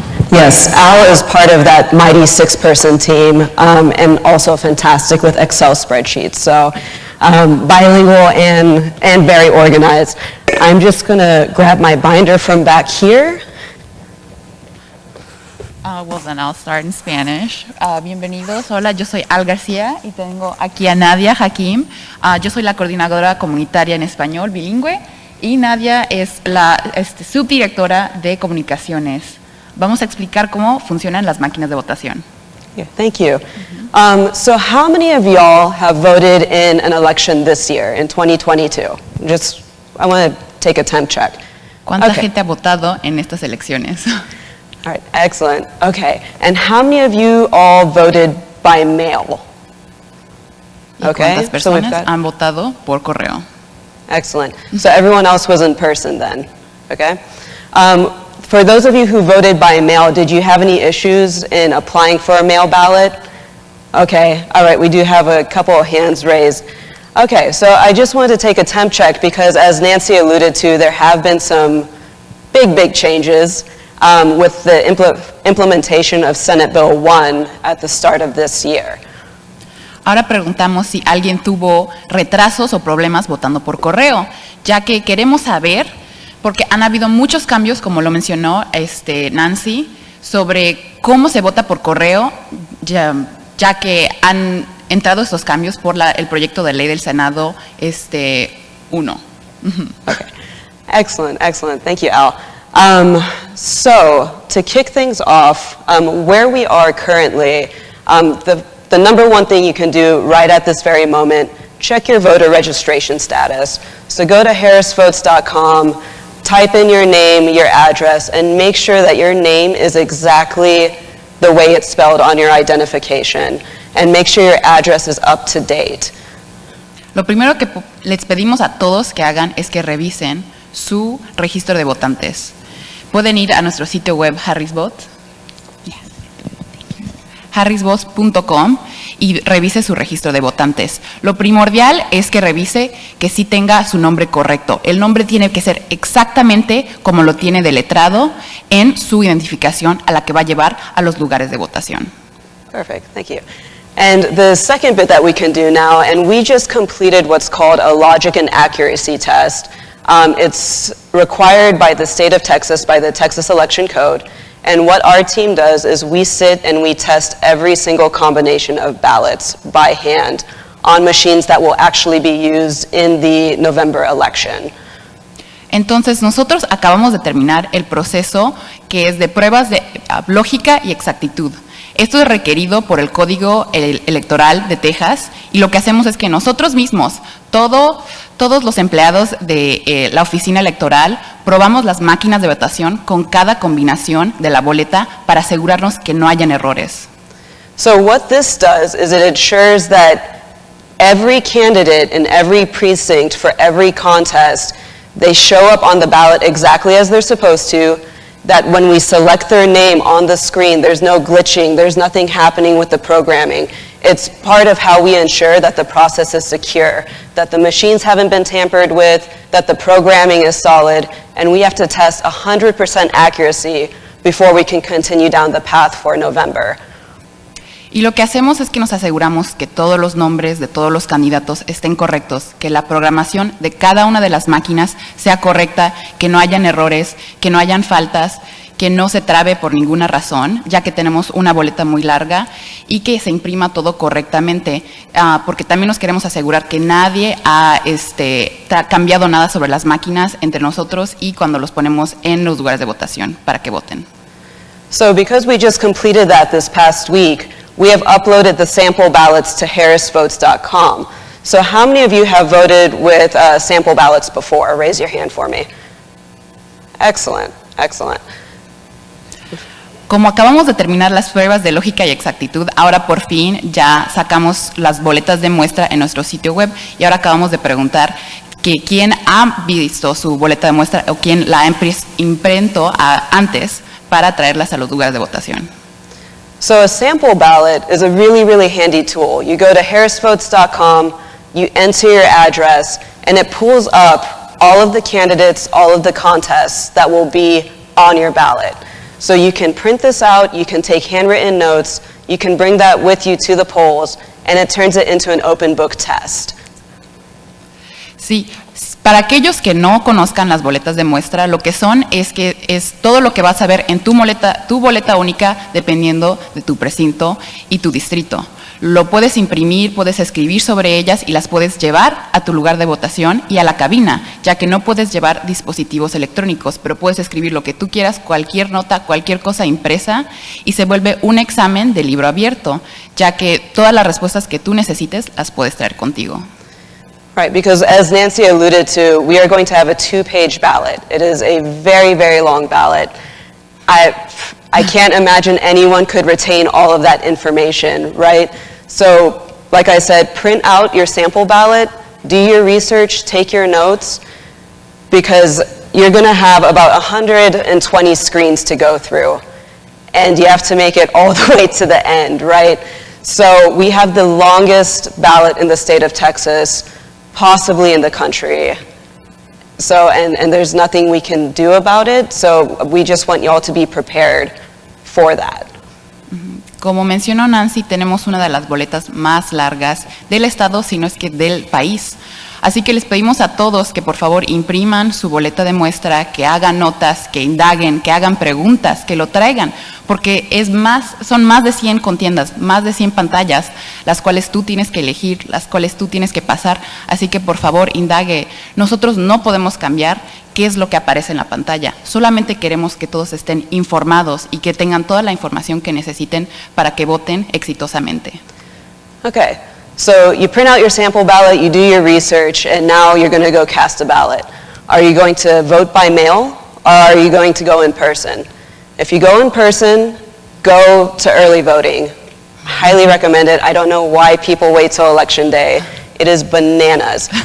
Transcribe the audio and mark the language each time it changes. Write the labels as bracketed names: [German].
[English] Yes, Al is part of that mighty 6-person team and also fantastic with Excel spreadsheets. So bilingual and very organized. I'm just going to grab my binder from back here. Well, then I'll start in Spanish. [Spanish] Bienvenidos. Hola, yo soy Al García y tengo aquí a Nadia Hakim. Yo soy la coordinadora comunitaria en español bilingüe y Nadia es la subdirectora de comunicaciones. Vamos a explicar cómo funcionan las máquinas de votación. [English] Yeah, thank you. So how many of y'all have voted in an election this year, in 2022? I want to take a temp check. [Spanish] ¿Cuánta gente ha votado en estas elecciones? [English] All right, excellent. Okay, and how many of you all voted by mail? [Spanish] Okay, ¿cuántas personas han votado por correo? [English] Excellent. So everyone else was in person then, okay? For those of you who voted by mail, did you have any issues in applying for a mail ballot? Okay, all right, we do have a couple of hands raised. Okay, so I just wanted to take a temp check because as Nancy alluded to, there have been some big changes with the implementation of Senate Bill 1 at the start of this year. [Spanish] Ahora preguntamos si alguien tuvo retrasos o problemas votando por correo, ya que queremos saber, porque han habido muchos cambios, como lo mencionó Nancy, sobre cómo se vota por correo, ya que han entrado estos cambios por el proyecto de ley del Senado 1. [English] Okay. Excellent. Thank you, Al. So, to kick things off, where we are currently, the number one thing you can do right at this very moment, check your voter registration status. So go to harrisvotes.com, type in your name, your address, and make sure that your name is exactly the way it's spelled on your identification, and make sure your address is up to date. [Spanish] Lo primero que les pedimos a todos que hagan es que revisen su registro de votantes. Pueden ir a nuestro sitio web harrisvotes.com y revise su registro de votantes. Lo primordial es que revise que sí tenga su nombre correcto. El nombre tiene que ser exactamente como lo tiene deletrado en su identificación a la que va a llevar a los lugares de votación. [English] Perfect, thank you. And the second bit that we can do now, and we just completed what's called a logic and accuracy test. It's required by the state of Texas, by the Texas Election Code. And what our team does is we sit and we test every single combination of ballots by hand on machines that will actually be used in the November election. [Spanish] Entonces, nosotros acabamos de terminar el proceso que es de pruebas de lógica y exactitud. Esto es requerido por el Código Electoral de Texas y lo que hacemos es que nosotros mismos, todos los empleados de la oficina electoral, probamos las máquinas de votación con cada combinación de la boleta para asegurarnos que no hayan errores. [English] So what this does is it ensures that every candidate in every precinct for every contest, they show up on the ballot exactly as they're supposed to, that when we select their name on the screen, there's no glitching, there's nothing happening with the programming. It's part of how we ensure that the process is secure, that the machines haven't been tampered with, that the programming is solid, and we have to test 100% accuracy before we can continue down the path for November. [Spanish] Y lo que hacemos es que nos aseguramos que todos los nombres de todos los candidatos estén correctos, que la programación de cada una de las máquinas sea correcta, que no hayan errores, que no hayan faltas, que no se trabe por ninguna razón, ya que tenemos una boleta muy larga y que se imprima todo correctamente, porque también nos queremos asegurar que nadie ha cambiado nada sobre las máquinas entre nosotros y cuando los ponemos en los lugares de votación para que voten. [English] So because we just completed that this past week, we have uploaded the sample ballots to harrisvotes.com. So how many of you have voted with sample ballots before? Raise your hand for me. Excellent. [Spanish] Como acabamos de terminar las pruebas de lógica y exactitud, ahora por fin ya sacamos las boletas de muestra en nuestro sitio web y ahora acabamos de preguntar que quién ha visto su boleta de muestra o quién la imprentó antes para traerlas a los lugares de votación. [English] So a sample ballot is a really handy tool. You go to harrisvotes.com, you enter your address, and it pulls up all of the candidates, all of the contests that will be on your ballot. So you can print this out, you can take handwritten notes, you can bring that with you to the polls, and it turns it into an open book test. [Spanish] Sí, para aquellos que no conozcan las boletas de muestra, lo que son es que es todo lo que vas a ver en tu boleta única dependiendo de tu precinto y tu distrito. Lo puedes imprimir, puedes escribir sobre ellas y las puedes llevar a tu lugar de votación y a la cabina, ya que no puedes llevar dispositivos electrónicos, pero puedes escribir lo que tú quieras, cualquier nota, cualquier cosa impresa, y se vuelve un examen de libro abierto, ya que todas las respuestas que tú necesites las puedes traer contigo. [English] Right, because as Nancy alluded to, we are going to have a 2-page ballot. It is a very long ballot. I can't imagine anyone could retain all of that information, right? So, like I said, print out your sample ballot, do your research, take your notes, because you're going to have about 120 screens to go through, and you have to make it all the way to the end, right? So we have the longest ballot in the state of Texas, possibly in the country. So, and there's nothing we can do about it, so we just want y'all to be prepared for that. [Spanish] Como mencionó Nancy, tenemos una de las boletas más largas del estado, si no es que del país. Así que les pedimos a todos que por favor impriman su boleta de muestra, que hagan notas, que indaguen, que hagan preguntas, que lo traigan, porque son más de 100 contiendas, más de 100 pantallas, las cuales tú tienes que elegir, las cuales tú tienes que pasar. Así que por favor indague. Nosotros no podemos cambiar qué es lo que aparece en la pantalla. Solamente queremos que todos estén informados y que tengan toda la información que necesiten para que voten exitosamente. [English] Okay, so you print out your sample ballot, you do your research, and now you're going to go cast a ballot. Are you going to vote by mail, or are you going to go in person? If you go in person, go to early voting. Highly recommend it. I don't know why people wait till election day. It is bananas.